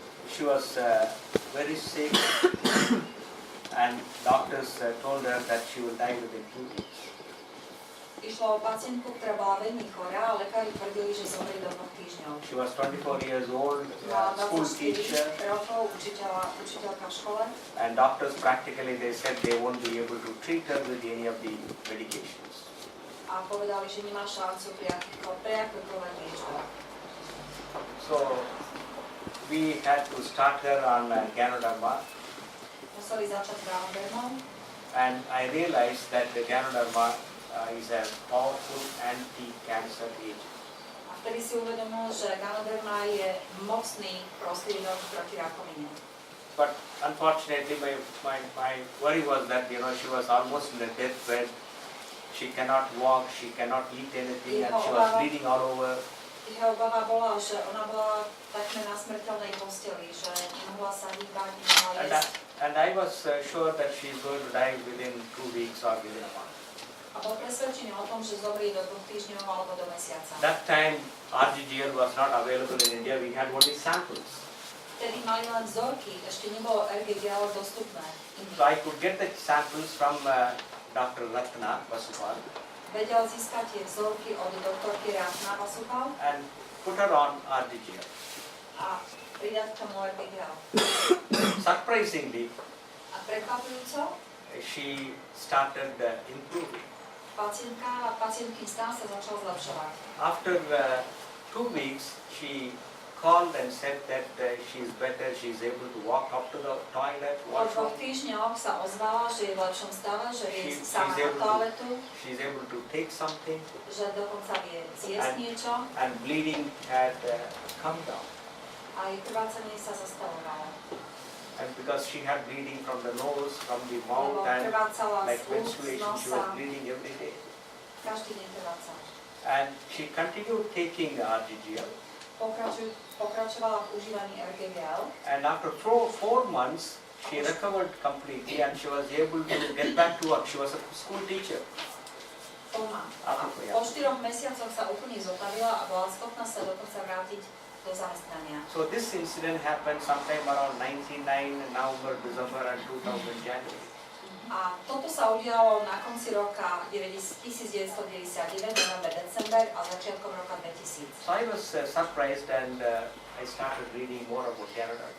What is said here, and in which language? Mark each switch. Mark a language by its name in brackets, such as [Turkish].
[English] She was very sick and doctors told her that she will die within 2 weeks. [Slovak] Išlo o pacientku, ktorá bola veľmi chorá, a lekári tvrdili, že zomrie do 2 týždňov. [English] She was 24 years old, school teacher, [Slovak] rokov, učiteľka v škole. [English] and doctors practically they said they won't be able to treat her with any of the medications. [Slovak] A povedali, že nemá šancu pre akúkoľvek liečbu. [English] So we had to start her on Ganoderma, [Slovak] Museli začať Ganodermou [English] and I realized that the Ganoderma is a powerful anti-cancer agent. [Slovak] a vtedy si uvedomil, že Ganoderma je mocný prostriedok proti rakovine. [English] But unfortunately, my worry was that she was almost in a deathbed. She cannot walk, she cannot eat anything, and she was bleeding all over. [Slovak] Jeho obava bola, že ona bola takmer na smrteľnej posteli, že nemohla sa hýbať, nemohla jesť. [English] And I was sure that she is going to die within 2 weeks or within a month. [Slovak] A bol presvedčený o tom, že zomrie do 2 týždňov alebo do mesiaca. [English] That time, RGGL was not available in India. We had only samples. [Slovak] Vtedy mali len vzorky, ešte nebolo RGGL dostupné. [English] So I could get the samples from Dr.RANJAN-a [Slovak] Vedel získať tie vzorky od doktorky Ranjan1 [English] and put her on RGGL. [Slovak] a pridať k tomu RGGL. [English] Surprisingly, [Slovak] A prekvapujúco, [English] she started improving. [Slovak] pacientkin stav sa začal zlepšovať. [English] After 2 weeks, she called and said that she is better, she is able to walk up to the toilet, [Slovak] Po 2 [English] washroom. [Slovak] týždňoch sa ozvala, že je v lepšom stave, že vie [English] She's [Slovak] sama na toaletu, [English] She is able to take something, [Slovak] že dokonca vie zjesť niečo [English] and bleeding had come down. [Slovak] a jej krvácanie sa zastavovalo. [English] And because she had bleeding from the nose, from the [Slovak] Lebo [English] mouth, and [Slovak] krvácala [English] like [Slovak] z úst, z [English] menstruation, she was [Slovak] nosa, [English] bleeding every day. [Slovak] každý deň krvácala. [English] And she continued taking RGGL. [Slovak] Pokračovala v užívaní RGGL [English] And after 4 months, she recovered completely and she was able to get back to work. She was a school teacher. [Slovak] Po 4 mesiacoch sa úplne zotavila a bola schopná sa dokonca vrátiť do zamestnania. [English] So this incident happened sometime around 1999, November, December and 2000 January. [Slovak] A toto sa udialo na konci roka 1999, november, december a začiatkom roka 2000. [English] So I was surprised and I started reading more about Ganoderma.